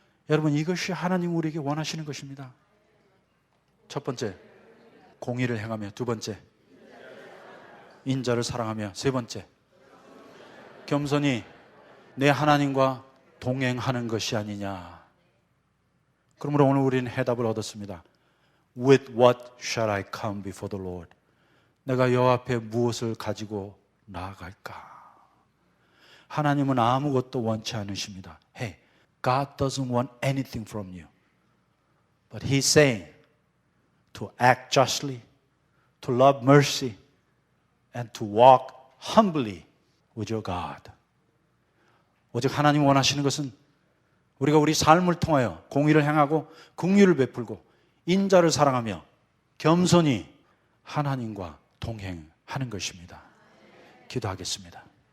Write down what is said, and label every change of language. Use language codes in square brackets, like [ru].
[ko] 여러분, 이것이 하나님 우리에게 원하시는 것입니다. 첫 번째, 공의를 행하며. 두 번째, 인자를 사랑하며. 세 번째, 겸손히 내 하나님과 동행하는 것이 아니냐. 그러므로 오늘 우리는 해답을 얻었습니다. [en] With what shall I come before the Lord? [ko] 내가 여호와 앞에 무엇을 가지고 나아갈까? 하나님은 아무것도 원치 않으십니다. [en] Hey, God doesn't want anything from you. But He's saying to act justly, to love mercy, and to walk humbly with your God. [ko] 오직 하나님 원하시는 것은 우리가 우리 삶을 통하여 공의를 행하고 긍휼을 베풀고 인자를 사랑하며 겸손히 하나님과 동행하는 것입니다. 기도하겠습니다.